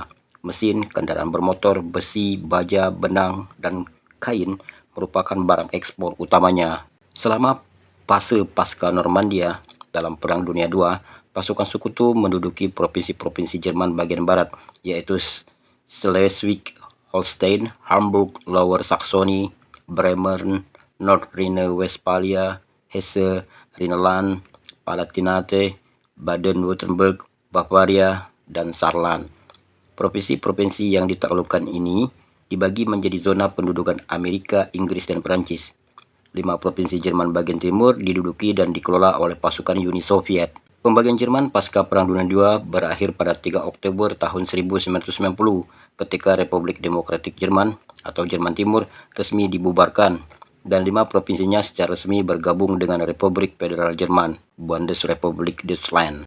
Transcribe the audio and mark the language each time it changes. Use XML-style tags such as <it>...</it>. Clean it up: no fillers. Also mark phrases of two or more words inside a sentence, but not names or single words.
<id>Mesin, kendaraan bermotor, besi, baja, benang, dan kain merupakan barang ekspor utamanya. Selama fase pasca Normandia dalam Perang Dunia II, pasukan sekutu menduduki provinsi-provinsi Jerman bagian barat, yaitu Schleswig-Holstein, Hamburg, Lower Saxony, Bremen, North Rhine-Westphalia, Hesse, Rhineland, Palatinate, Baden-Württemberg, Bavaria, dan Saarland. Provinsi-provinsi yang ditaklukkan ini dibagi menjadi zona pendudukan Amerika, Inggris, dan Perancis. 5 provinsi Jerman bagian timur diduduki dan dikelola oleh pasukan Uni Soviet. Pembagian Jerman pasca Perang Dunia II berakhir pada 3 Oktober tahun 1990 ketika Republik Demokratik Jerman atau Jerman Timur resmi dibubarkan dan 5 provinsinya secara resmi bergabung dengan Republik Federal Jerman,</id> <de>Bundesrepublik Deutschland.</de>